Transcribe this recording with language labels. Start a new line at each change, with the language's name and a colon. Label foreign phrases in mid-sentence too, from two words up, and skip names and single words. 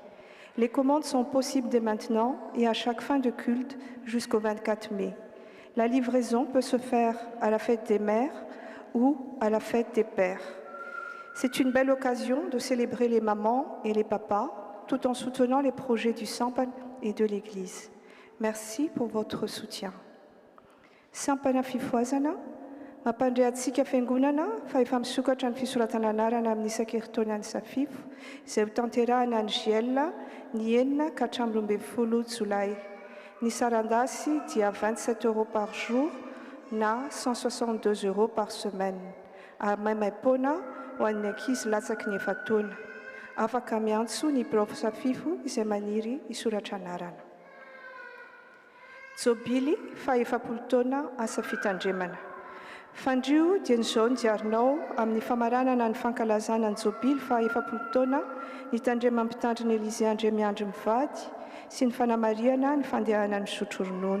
French: Les commandes sont possibles dès maintenant et à chaque fin de culte jusqu'au 24 mai. La livraison peut se faire à la fête des mères ou à la fête des pères. C'est une belle occasion de célébrer les mamans et les papas tout en soutenant les projets du Sampan et de l'Église. Merci pour votre soutien.
Malagasy: Sampana fifoazana, mampandrehantsika fiangonana fa efa misokatra ny fisoratana anarana amin'ny isan-keritaona ny safifo izay ho tanterahana ny Giella ny 9 ka hatramin'ny 12 Jolay. Ny sarandasy dia 27 €
French: par jour
Malagasy: na 162 €
French: par semaine.
Malagasy: Maimai-poana ho an'ny ankizy latsaky ny efataona. Afaka miantso ny prof safifo izay maniry hisoratra anarana. Jobily fahefapolo taona asa fitandremana. Fandrio dia nyzao nijarinao amin'ny famaranana ny fankalazana ny jobily fahefapolo taona ny tandremam-pitandrina Élysée André miandry mivady sy ny fanamariana ny fandehana ny misotro ronono.